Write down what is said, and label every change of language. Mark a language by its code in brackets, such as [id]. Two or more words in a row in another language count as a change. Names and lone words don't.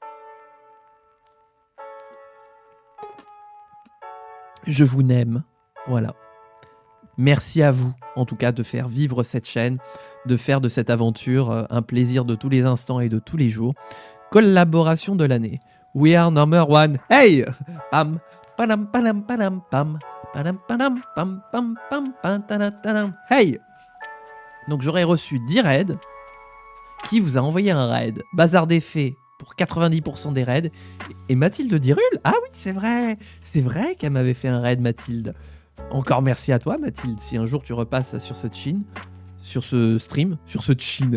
[fr] Je vous aime, voilà. Merci à vous, en tout cas, de faire vivre cette chaîne, de faire de cette aventure un plaisir de tous les instants et de tous les jours. Collaboration de l'année. [en] We are number one. Hey! Pam, padam, padam, padam, pam. Padam, padam, pam, pam, pam, pam, tadam. Hey! [fr] Donc j'aurais reçu 10 raids. Qui vous a envoyé un raid? Bazar des Fées pour 90% des raids. Et Mathilde Dirul? Ah oui, c'est vrai. C'est vrai qu'elle m'avait fait un raid, Mathilde. Encore merci à toi, Mathilde. Si un jour tu repasses sur ce chin, sur ce stream, sur ce chin.